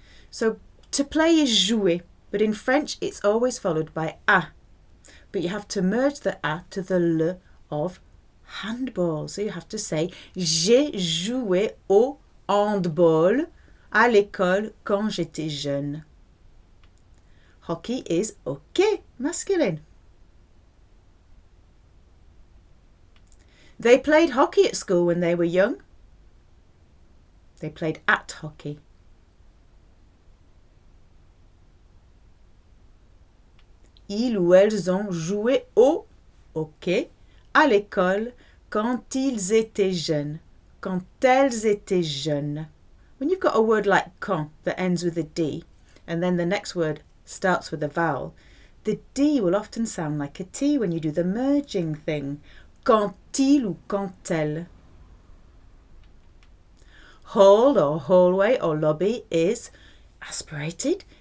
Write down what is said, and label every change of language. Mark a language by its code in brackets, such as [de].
[fr] So to play is jouer, but in French it's always followed by a. But you have to merge the a to the le of handball. [en] So you have to say [fr] j'ai joué au handball à l'école quand j'étais jeune. [en] Hockey is hockey, masculine. They played hockey at school when they were young. They played at hockey. [fr] Ils ou elles ont joué au hockey à l'école quand ils étaient jeunes. Quand elles étaient jeunes. [en] When you've got a word like quand that ends with a D and then the next word starts with a vowel, the D will often sound like a T when you do the merging thing. [fr] Quand il ou quand elle. [en] Hall or hallway or lobby is aspirated.